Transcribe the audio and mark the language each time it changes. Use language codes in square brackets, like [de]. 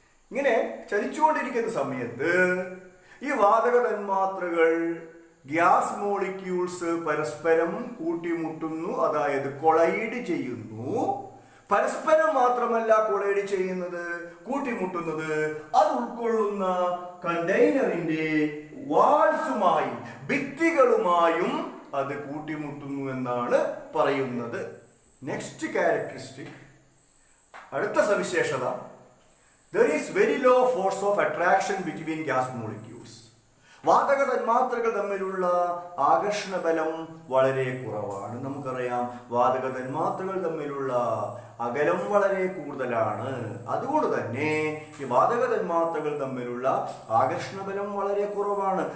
[ml] ഇങ്ങനെ ചലിച്ചുകൊണ്ടിരിക്കുന്ന സമയത്ത് ഈ വാതക തന്മാത്രകൾ, ഗ്യാസ് മോളിക്യൂൾസ് പരസ്പരം കൂട്ടിമുട്ടുന്നു, അതായത് കൊളൈഡ് ചെയ്യുന്നു. പരസ്പരം മാത്രമല്ല കൊളൈഡ് ചെയ്യുന്നത്, കൂട്ടിമുട്ടുന്നത് അത് ഉൾക്കൊള്ളുന്ന കണ്ടെയ്നറിന്റെ വാൾസുമായി, ഭിത്തികളുമായും അത് കൂട്ടിമുട്ടുന്നു എന്നാണ് പറയുന്നത്. [en] next characteristic, [ml] അടുത്ത സവിശേഷത, [en] there is very low force of attraction between gas molecules. [ml] വാതക തന്മാത്രകൾ തമ്മിലുള്ള ആകർഷണ ബലം വളരെ കുറവാണ്. നമുക്കറിയാം വാതക തന്മാത്രകൾ തമ്മിലുള്ള അകലം വളരെ കൂടുതലാണ്. അതുകൊണ്ട് തന്നെ ഈ വാതക തന്മാത്രകൾ തമ്മിലുള്ള ആകർഷണ ബലം വളരെ കുറവാണ്.